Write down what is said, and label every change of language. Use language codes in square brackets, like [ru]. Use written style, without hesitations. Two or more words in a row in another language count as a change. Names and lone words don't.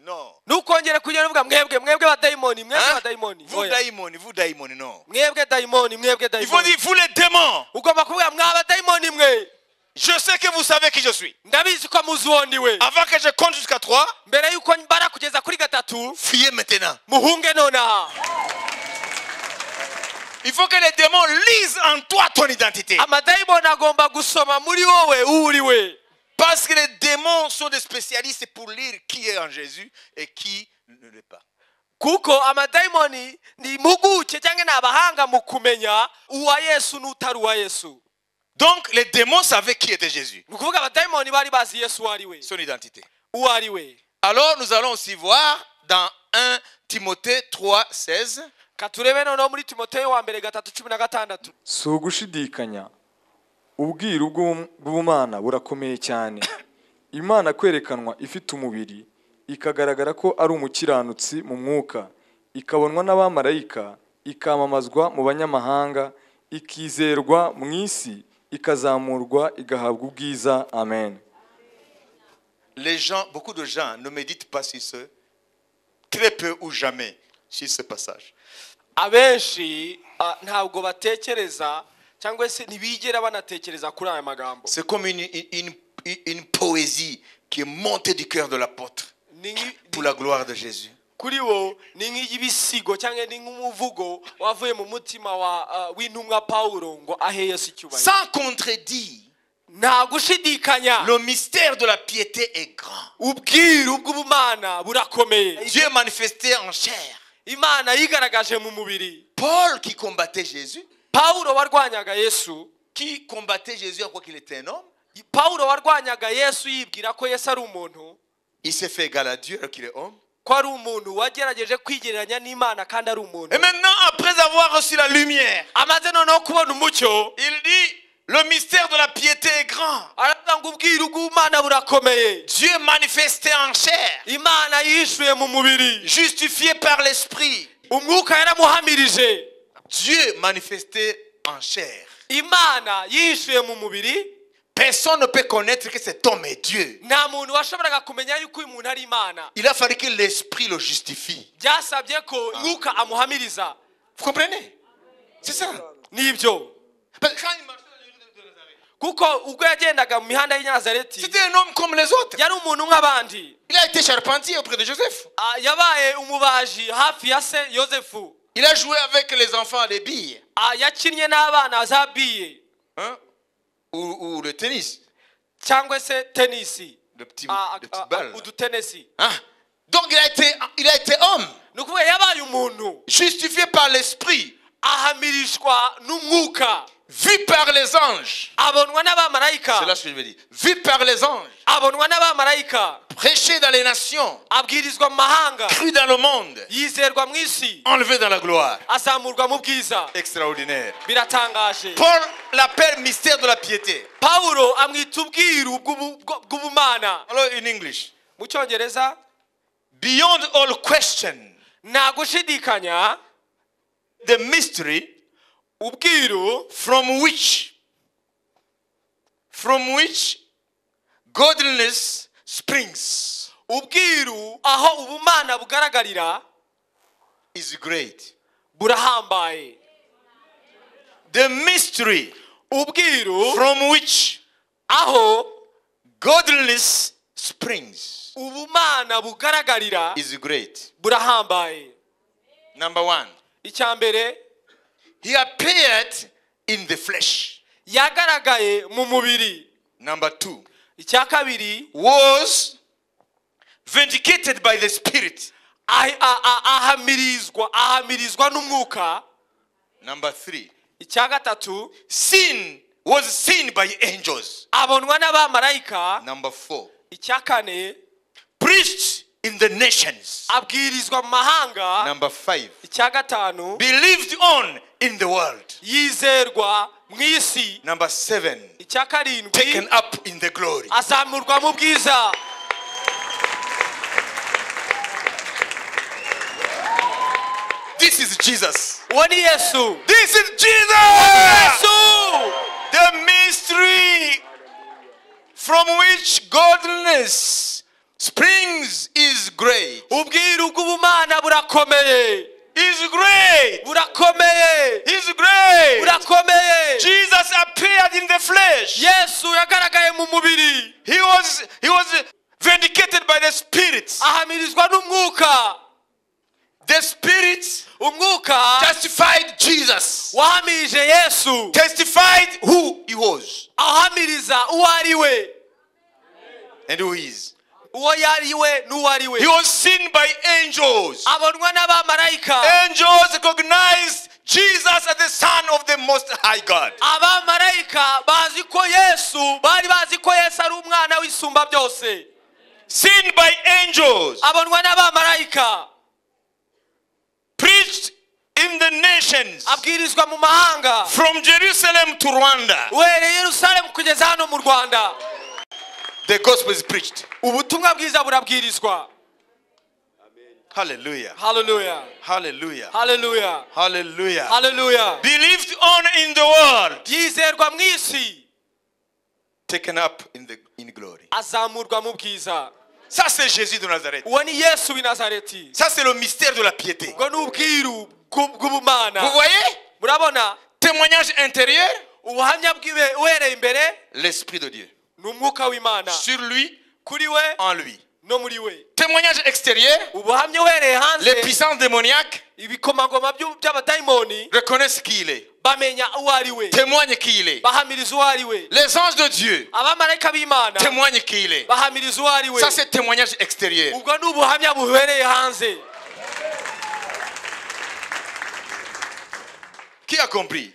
[fr] Non. [rw] ntukongere kugenda uvuga mwebwe badayimoni, mwebwe badayimoni. [fr] Vous daimoni, non. [rw] mwebwe dayimoni, mwebwe [fr] Il faut [rw] dayimoni. [fr] dire, vous les démons. [rw] ugomba kuvuga mwa badayimoni mwe, [fr] Je sais que vous savez qui je suis. [rw] ndabizi ko muzi uwo ndi we. [fr] Avant que je compte jusqu'à 3, [rw] mbere yuko mbara kugeza kuri gatatu, [fr] fuyez maintenant. [rw] muhunge nonaha. [fr] Il faut que les démons lisent en toi ton identité. [rw] amadayimoni agomba gusoma muri wowe uri we. [fr] Parce que les démons sont des spécialistes pour lire qui est en Jésus et qui ne l'est pas. [rw] kuko amadayimoni ni impuguke cyangwa ni abahanga mu kumenya uwa Yesu n'utari uwa Yesu. [fr] Donc les démons savaient qui était Jésus, [rw] ni ukuvuga abadayimoni bari bazi yesu uwo ari we [fr] son identité. [rw] uwo ari we. [fr] Alors nous allons aussi voir dans 1 Timothée 3:16. [rw] katurebe noneho muri timoteyo wa mbere 3:16. si ugushidikanya ubwiru bw'ubumana burakomeye cyane imana kwerekanwa ifite umubiri ikagaragara ko ari umukiranutsi mu mwuka ikabonwa n'abamarayika ikamamazwa mu banyamahanga ikizerwa mu isi ikazamurwa igahabwa ubwiza. Amen. [fr] Beaucoup de gens ne méditent pas sur ce, très peu ou jamais sur ce passage. [rw] abenshi ntabwo batekereza cyangwa se ntibigera banatekereza kuri aya magambo. [fr] C'est comme une poésie qui est montée du cœur de l'apôtre pour la gloire de Jésus. [rw] kuri wo ni nk'ibisigo cyangwa ni nk'umuvugo wavuye mu mutima w'intumwa Pawulo ngo ahe Yesu icyubahiro. [fr] Sans contredire, [rw] nta gushidikanya [fr] le mystère de la piété est grand. [rw] ubwiru bw'ubumana burakomeye. [fr] Dieu manifesté en chair. [rw] imana yigaragaje mu mubiri. [fr] Paul qui combattait Jésus, [rw] Pawulo warwanyaga Yesu, [fr] qui combattait Jésus à quoi qu'il était un homme, [rw] Pawulo warwanyaga Yesu yibwira ko Yesu ari umuntu, [fr] il s'est fait égal à Dieu alors qu'il est homme. [rw] ko ari umuntu wagerageje kwigereranya n'Imana kandi ari umuntu. [fr] Et maintenant, après avoir reçu la lumière, [rw] amaze noneho kubona umucyo, [fr] il dit, le mystère de la piété est grand. [rw] aravuga ngo ubwiru bw'Imana burakomeye. [fr] Dieu manifesté en chair, [rw] Imana yishuye mu mubiri, [fr] justifié par l'esprit. [rw] umwuka yaramuhamirije. [fr] Dieu manifesté en chair. [rw] Imana yishuye mu mubiri. [fr] Personne ne peut connaître que cet homme est Dieu. [rw] nta muntu washoboraga kumenya yuko uyu muntu ari Imana. [fr] Il a fallu que l'esprit le justifie. [rw] byasabye ko umwuka amuhamiriza. [fr] Vous comprenez? C'est ça. [rw] Nibyo. [fr] Parce que quand il marchait dans les rues de Nazareth, [rw] kuko ubwo yagendaga mu mihanda y'i Nazareti [fr] c'était un homme comme les autres. [rw] yari umuntu nk'abandi. [fr] Il a été charpentier auprès de Joseph. [rw] yabaye umubaji hafi ya se Yosefu. [fr] Il a joué avec les enfants des billes. [rw] yakinnye n'abana za biye [fr] Hein? Ou le tennis. [rw] cyangwa se tenisi, [fr] Le petit balle. [rw] udutenesi. [fr] Hein? Donc il a été homme. [rw] ni ukuvuga yabaye umuntu [fr] Justifié par l'esprit. [rw] ahamirishwa n'umwuka, [fr] Vu par les anges. [rw] abonwa [fr] C'est [rw] n'abamarayika, [fr] là ce que je veux dire. Vu par les anges. [rw] abonwa n'abamarayika, [fr] Prêché dans les nations. [rw] abwirizwa mu mahanga, [fr] Cru dans le monde. [rw] yizerwa mu isi, [fr] Enlevé dans la gloire. [rw] azamurwa mu bwiza. [fr] Extraordinaire. [rw] biratangaje. [fr] Paul l'appelle mystère de la piété. [rw] Pawulo amwita ubwiru bw'ubumana. [en] Alors in English. [rw] mu cyongereza, [en] Beyond all question. [rw] nta gushidikanya, [en] The mystery [rw] ubwiru [en] from which godliness springs [rw] ubwiru aho ubumana bugaragarira [en] is great. [rw] burahambaye. [en] The mystery [rw] ubwiru [en] from which [rw] aho [en] godliness springs [rw] ubumana bugaragarira [en] is great. [rw] burahambaye. [en] Number one, [rw] icya mbere, [en] he appeared in the flesh. [rw] yagaragaye mu mubiri. [en] Number two, [rw] icya kabiri, [en] was vindicated by the Spirit. [rw] ahamirizwa n'umwuka. [en] Number three, [rw] icya gatatu, [en] was seen by angels. [rw] abonwa n'abamarayika. [en] Number four, [rw] icya kane, [en] preached in the nations. [rw] abwirizwa mu mahanga. [en] Number five, [rw] icya gatanu, [en] believed on in the world. [rw] yizerwa mu isi. [en] Number seven, [rw] icya karindwi, [en] taken up in the glory. [rw] azamurwa mu bwiza. [en] This is Jesus. [rw] uwo ni Yesu. [en] This is Jesus. [rw] Yesu. [en] The mystery from which godliness springs is great. [rw] ubwiru bw'ubumana burakomeye. [en] Is great. [rw] burakomeye. [en] Is great. [rw] burakomeye. [en] Jesus appeared in the flesh. [rw] Yesu yagaragaye mu mubiri. [en] He was vindicated by the Spirit. [rw] ahamirizwa n'umwuka. [en] The Spirit [rw] umwuka [en] testified Jesus. [rw] wahamirije Yesu. [en] Testified who he was [rw] ahamiriza uwo ari we, [en] and who he is. [rw] uwo yari we n'uwo ari we. [en] He was seen by angels. [rw] abonwa n'abamarayika. [en] Angels recognized Jesus as the Son of the Most High God. [rw] abamarayika bazi ko yesu bari bazi ko yesu ari umwana w'isumba byose, [en] Seen by angels, [rw] abonwa n'abamarayika, [en] preached in the nations, [rw] abwirizwa mu mahanga, [en] from Jerusalem to Rwanda. [rw] uhereye Yerusalemu kugeza hano mu Rwanda. [en] The gospel is preached. [rw] Ubutumwa bwiza burabwirizwa. Hallelujah. Hallelujah. Hallelujah. Hallelujah. Hallelujah. Hallelujah. [en] Believed on in the world, [rw] yizerwa mu isi, [en] taken up in glory. [rw] azamurwa mu bwiza. [fr] Ça c'est Jésus de Nazareth. [rw] Uwo ni Yesu w'i Nazareti. [fr] Ça c'est le mystère de la piété. [rw] Ubwo ni ubwiru bw'ubumana. [fr] Vous voyez? [rw] Murabona [fr] Témoignage intérieur, [rw] ubuhamya bwiwe uhereye imbere [fr] l'Esprit de Dieu. [rw] ni umwuka w'Imana [fr] Sur lui, [rw] kuri we [fr] en lui. [rw] no muri we. [fr] Témoignage extérieur, [rw] Ubuhamya uhereye [fr] les [rw] hanze, [fr] puissances démoniaques [rw] ibikomangoma by'abadayimoni [fr] reconnaissent qui il est, [rw] bamenya uwo ari we, [fr] témoignent qui il est. [rw] bahamiriza uwo ari we. [fr] Les anges de Dieu [rw] Abamarayika b'Imana [fr] témoignent qui il est. [rw] bahamiriza uwo ari we. [fr] Ça c'est témoignage extérieur. [rw] Ubwo ni ubuhamya buhereye hanze. [fr] Qui a compris?